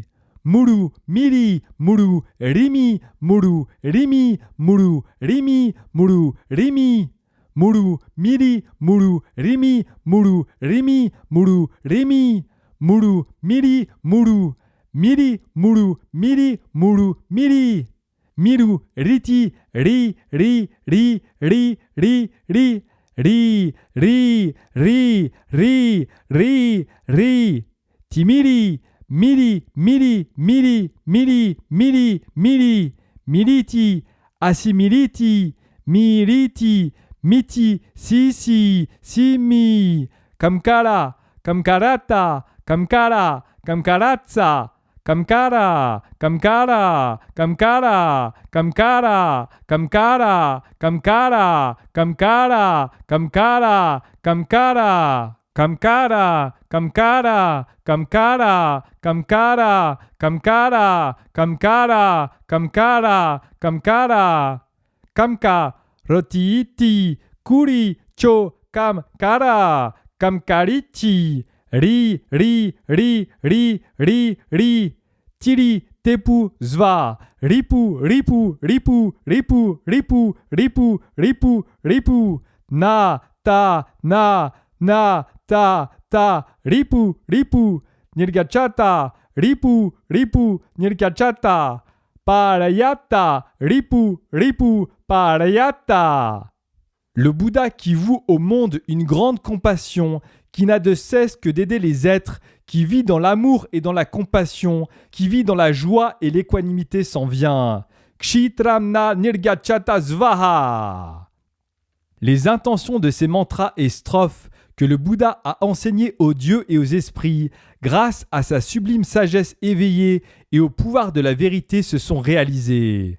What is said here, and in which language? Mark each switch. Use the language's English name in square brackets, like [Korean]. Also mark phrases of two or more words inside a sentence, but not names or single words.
[Sanskrit] Muru, Miri, Muru, Rimi, Muru, Rimi, Muru, Rimi, Muru, Rimi. Muru, Miri, Muru, Rimi, Muru, Rimi, Muru, Rimi. Muru, Miri, Muru, Miri, Muru, Miri, Muru, Miri. Miru, Riti, Ri, Ri, Ri, Ri, Ri, Ri, Ri, Ri, Ri, Ri, Ri, Ri. Timiri, Miri, Miri, Miri, Miri, Miri, Miri, Miriti, Assimiliti, Miriti, Miti, Sisi, Simi, Kamkara, Kamkarata, Kamkara, Kamkaratsa, Kamkara, Kamkara, Kamkara, Kamkara, Kamkara, Kamkara, Kamkara, Kamkara, Kamkara. Kamkara, Kamkara, Kamkara, Kamkara, Kamkara, Kamkara, Kamkara, Kamkara. Kamka, Rotiiti, Kuri, Cho, Kamkara, Kamkarichi, Ri, Ri, Ri, Ri, Ri, Ri. Tiri, Tepu, Zva, Ripu, Ripu, Ripu, Ripu, Ripu, Ripu, Ripu, Ripu. Na, ta, na, ta, ripu, ripu, nirgachata, ripu, ripu, nirgachata, parayata, ripu, ripu, parayata. [French] Le Bouddha qui voue au monde une grande compassion, qui n'a de cesse que d'aider les êtres, qui vit dans l'amour et dans la compassion, qui vit dans la joie et l'équanimité s'en vient. [Sanskrit] Kshitramna Nirgachata Svaha. [French] Les intentions de ces mantras et strophes que le Bouddha a enseignées aux dieux et aux esprits, grâce à sa sublime sagesse éveillée et au pouvoir de la vérité, se sont réalisées.